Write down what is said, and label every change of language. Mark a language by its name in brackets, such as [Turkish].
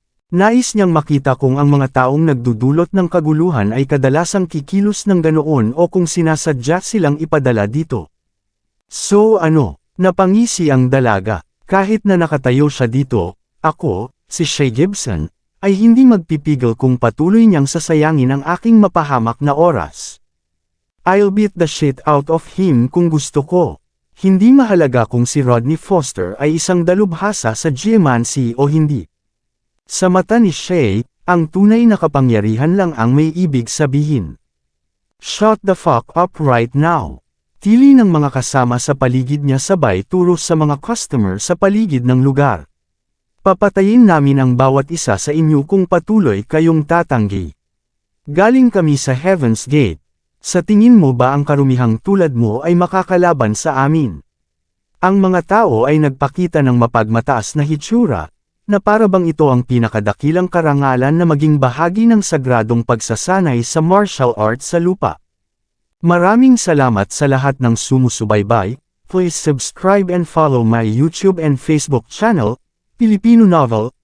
[Filipino] Nais niyang makita kung ang mga taong nagdudulot ng kaguluhan ay kadalasang kikilos ng ganoon o kung sinasadya silang ipadala dito. So ano, napangisi ang dalaga, kahit na nakatayo siya dito, ako, si Shay Gibson, ay hindi magpipigil kung patuloy niyang sasayangin ang aking mapahamak na oras. [English] I'll beat the shit out of him [Filipino] kung gusto ko. Hindi mahalaga kung si Rodney Foster ay isang dalubhasa sa geomancy o hindi. Sa mata ni Shay, ang tunay na kapangyarihan lang ang may ibig sabihin. [English] Shut the fuck up right now. [Filipino] Tili ng mga kasama sa paligid niya sabay turo sa mga customer sa paligid ng lugar. Papatayin namin ang bawat isa sa inyo kung patuloy kayong tatanggi. Galing kami sa Heaven's Gate. Sa tingin mo ba ang karumihang tulad mo ay makakalaban sa amin? Ang mga tao ay nagpakita ng mapagmataas na hitsura, na para bang ito ang pinakadakilang karangalan na maging bahagi ng sagradong pagsasanay sa martial arts sa lupa. Maraming salamat sa lahat ng sumusubaybay. [English] Please subscribe and follow my YouTube and Facebook channel, Pilipino Novel.